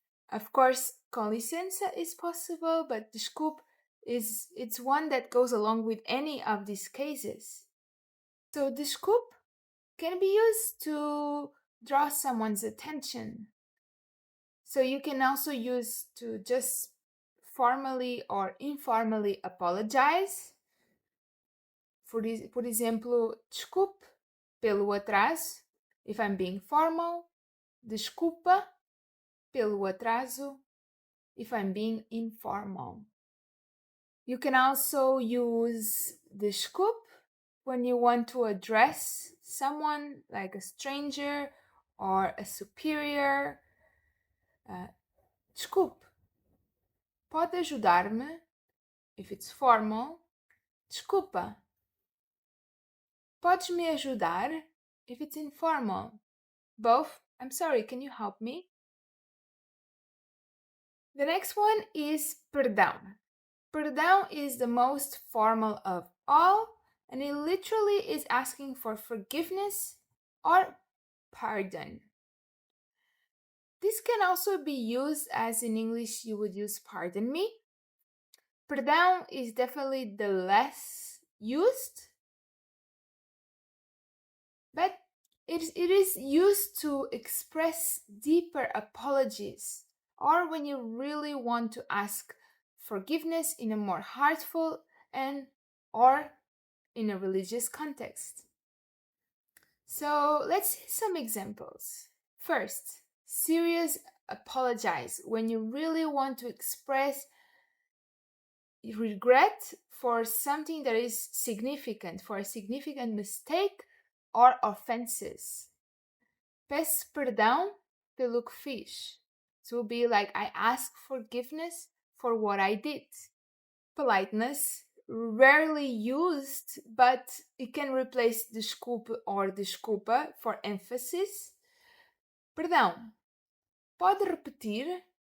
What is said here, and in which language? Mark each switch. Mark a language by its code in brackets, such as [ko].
[en] Of course, com licença is possible, but desculpe it's one that goes along with any of these cases. So desculpe can be used to draw someone's attention. So you can also use to just formally or informally apologize. [pt] Por exemplo, desculpe pelo atraso, [en] if I'm being formal. [pt] Desculpa pelo atraso, [en] if I'm being informal. You can also use desculpe when you want to address someone like a stranger or a superior. [pt] Desculpe, pode ajudar-me? [en] If it's formal. [pt] Desculpa, podes me ajudar? [en] If it's informal. Both, I'm sorry, can you help me? The next one is perdão. Perdão is the most formal of all, and it literally is asking for forgiveness or pardon. This can also be used as in English you would use pardon me. Perdão is definitely the less used, but it is used to express deeper apologies, or when you really want to ask forgiveness in a more heartful and or in a religious context. So let's see some examples. First, serious apologize, when you really want to express regret for something that is significant, for a significant mistake or offenses. [pt] Peço perdão pelo que fiz. [en] So it will be like I ask forgiveness for what I did. Politeness, rarely used, but it can replace desculpe or desculpa for emphasis. Perdão. [pt] Pode repetir?